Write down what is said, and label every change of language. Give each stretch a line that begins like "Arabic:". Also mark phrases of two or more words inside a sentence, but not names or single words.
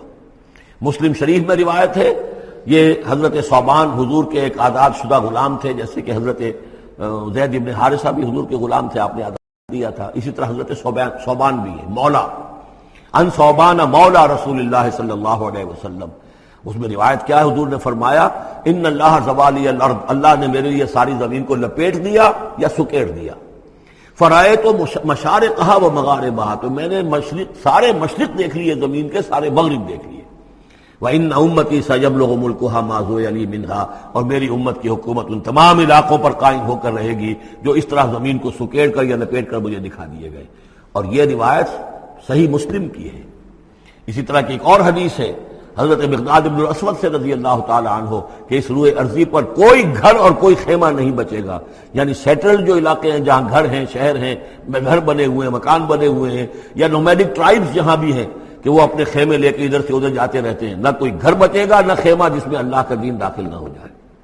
Urdu: مسلم شریف میں روایت ہے، یہ حضرت صوبان حضور کے ایک آزاد شدہ غلام تھے، جیسے کہ حضرت زید بن حارثہ بھی حضور کے غلام تھے، آپ نے آزاد دیا تھا، اسی طرح حضرت صوبان بھی ہے،
Arabic: مولا ان صوبان مولا رسول اللہ
Urdu: صلی اللہ علیہ وسلم۔ اس میں روایت کیا ہے، حضور نے فرمایا
Arabic: ان اللہ زوالی الارض،
Urdu: اللہ نے میرے لیے ساری زمین کو لپیٹ دیا یا سکیڑ دیا،
Arabic: فرائے تو مشارقہا و مغاربہا،
Urdu: تو میں نے سارے مشرق دیکھ لیے زمین کے، سارے مغرب دیکھ لیے،
Arabic: وَإِنَّ أُمَّتِي سَيَبْلُغُ مُلْكُهَا مَا زُوِيَ لِي مِنْهَا،
Urdu: اور میری امت کی حکومت ان تمام علاقوں پر قائم ہو کر رہے گی جو اس طرح زمین کو سکیڑ کر یا لپیٹ کر مجھے دکھا دیے گئے۔ اور یہ روایت صحیح مسلم کی ہے۔ اسی طرح کی ایک اور حدیث ہے حضرت مقداد بن الاسود سے
Arabic: رضی اللہ تعالی عنہ
Urdu: کہ اس روئے ارضی پر کوئی گھر اور کوئی خیمہ نہیں بچے گا، یعنی سیٹلڈ جو علاقے ہیں جہاں گھر ہیں، شہر ہیں، گھر بنے ہوئے ہیں، مکان بنے ہوئے ہیں، یا
English: nomadic tribes
Urdu: جہاں بھی ہیں کہ وہ اپنے خیمے لے کے ادھر سے ادھر جاتے رہتے ہیں، نہ کوئی گھر بچے گا، نہ خیمہ جس میں اللہ کا دین داخل نہ ہو جائے۔